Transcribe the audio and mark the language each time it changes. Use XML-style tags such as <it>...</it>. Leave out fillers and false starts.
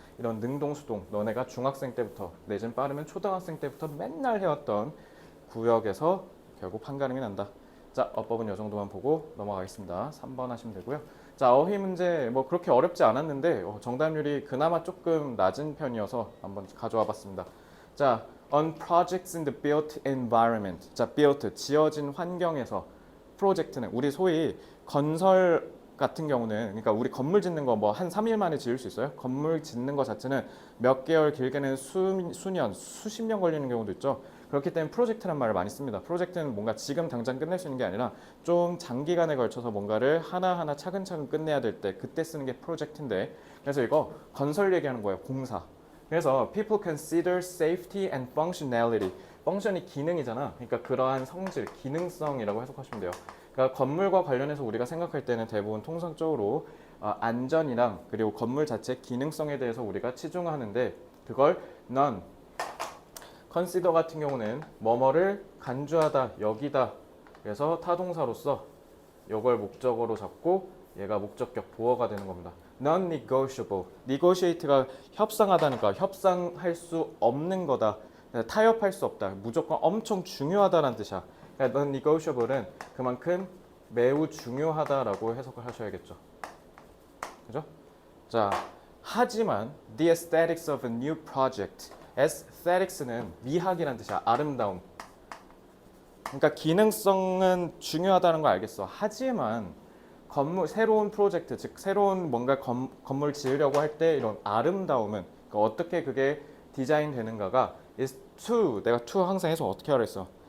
<ko>이런 능동수동 너네가 중학생 때부터 내지는 빠르면 초등학생 때부터 맨날 해왔던 구역에서 결국 판가름이 난다. 자, 어법은 이 정도만 보고 넘어가겠습니다. 3번 하시면 되고요. 자, 어휘 문제 뭐 그렇게 어렵지 않았는데 정답률이 그나마 조금 낮은 편이어서 한번 가져와 봤습니다. 자,</ko> <en>on projects in the built environment.</en> <ko>자, built 지어진 환경에서 프로젝트는 우리 소위 건설 같은 경우는 그러니까 우리 건물 짓는 거 뭐 한 3일 만에 지을 수 있어요? 건물 짓는 거 자체는 몇 개월 길게는 수년, 수십 년 걸리는 경우도 있죠. 그렇기 때문에 프로젝트란 말을 많이 씁니다. 프로젝트는 뭔가 지금 당장 끝낼 수 있는 게 아니라 좀 장기간에 걸쳐서 뭔가를 하나하나 차근차근 끝내야 될 때 그때 쓰는 게 프로젝트인데 그래서 이거 건설 얘기하는 거예요. 공사. 그래서</ko> <en>people consider safety and functionality.</en> <ko>펑션이 기능이잖아. 그러니까 그러한 성질, 기능성이라고 해석하시면 돼요. 그러니까 건물과 관련해서 우리가 생각할 때는 대부분 통상적으로 안전이랑 그리고 건물 자체 기능성에 대해서 우리가 치중하는데 그걸 none, consider 같은 경우는 뭐뭐를 간주하다, 여기다. 그래서 타동사로서 이걸 목적어로 잡고 얘가 목적격 보어가 되는 겁니다.</ko> <en>non-negotiable.</en> <ko>negotiate가 협상하다니까 협상할 수 없는 거다. 타협할 수 없다. 무조건 엄청 중요하다는 뜻이야. 그러니까 non-negotiable은 그만큼 매우 중요하다라고 해석을 하셔야겠죠. 그죠? 자, 하지만</ko> <en>the aesthetics of a new project.</en> <ko>aesthetics는 미학이라는 뜻이야. 아름다움. 그러니까 기능성은 중요하다는 거 알겠어. 하지만 건물 새로운 프로젝트 즉 새로운 뭔가 건물 지으려고 할 때 이런 아름다움은 그러니까 어떻게 그게 디자인 되는가가</ko> <en>is to</en> <ko>내가 to 항상 해서 어떻게 하라 했어.</ko>